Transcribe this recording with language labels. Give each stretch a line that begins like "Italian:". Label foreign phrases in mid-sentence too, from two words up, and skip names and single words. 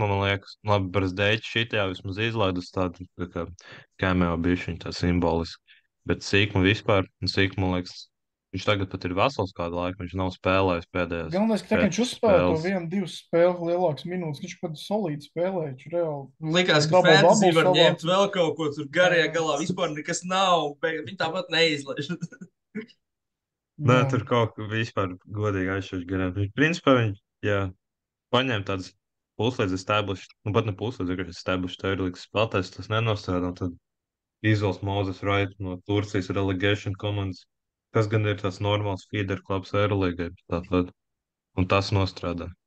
Latvian: man liekas, labi, Brazdēķis šitajā vismaz izlaidus tādu, tā kā cameo bišķiņu, tā simboliski. Bet sīkuma vispār, un sīkuma, man liekas, viņš tagad pat ir vesels kādu laiku, viņš nav spēlējis pēdējās. Galvenais, ka viņš 4 uzspēlē to spēles. 1-2 spēles lielākas minūtes, viņš pat solīti spēlēja, viņš reāli. Likās, ka Double, fantasy double var savāc. ņemt vēl kaut ko tur garajā Jā. galā. Vispār nekas nav. Viņi tāpat neizlaiž. Nē, Jā. tur kaut kā vispār godīgi aizšķirt garām. Viņš, principā, jā, paņēma tādas puslīdz established, pat ne puslīdz, vienkārši established Eirolīgas spēlētājs, tas nenostrādā, un tad izvēlas Moses Wright no Turcijas relegation komandas, kas gan ir tas normāls feeder klubs Eirolīgai, tātad, un tas nostrādā.